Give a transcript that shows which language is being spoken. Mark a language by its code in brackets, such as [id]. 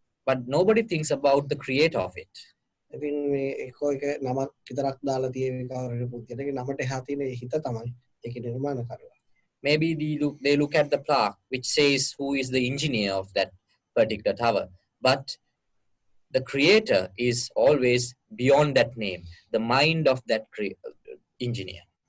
[en] but nobody thinks about the creator of it. [si] ඉතින් මේ එකෝ එක නමක් විතරක් දාලා තියෙන කවුරුහරි පුද්ගලයාගේ නමට එහා තියෙන හිත තමයි ඒකේ නිර්මාණකරුවා. [en] Maybe they look at the plaque which says who is the engineer of that particular tower, but the creator is always beyond that name, the mind of that engineer.